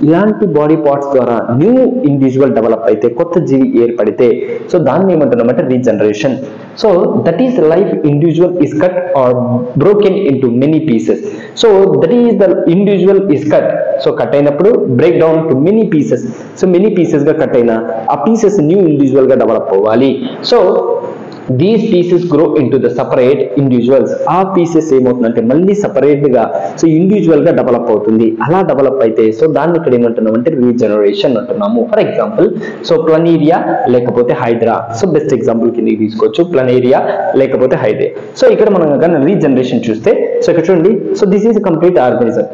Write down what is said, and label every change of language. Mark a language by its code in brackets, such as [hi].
[te] ఇలాంటి body parts ద్వారా new individual develop అయితే, కొత్త జీవి ఏర్పడితే సో దాన్ని ఏమంటున్నాం అంటే regeneration. [en] So that is life individual is cut or broken into many pieces. So that is the individual is cut, so cut అయినప్పుడు break down to many pieces. [te] So many pieces గా cut అయిన ఆ pieces new individual గా develop అవ్వాలి. [en] So these pieces grow into the separate individuals. [te] ఆ pieces ఏమవుతుందంటే మళ్ళీ separate గా సో ఇండివిజువల్ గా డెవలప్ అవుతుంది. అలా డెవలప్ అయితే సో దాన్ని ఇక్కడ ఏమంటున్నాం అంటే రీజనరేషన్ అంటున్నాము. ఫర్ ఎగ్జాంపుల్ సో ప్లనేరియా లేకపోతే హైడ్రా, సో బెస్ట్ ఎగ్జాంపుల్ కింద తీసుకోవచ్చు, ప్లనేరియా లేకపోతే హైడ్రా. సో ఇక్కడ మనం కానీ రీజనరేషన్ చూస్తే సో ఇక్కడ చూడండి, [en] So this is complete organism.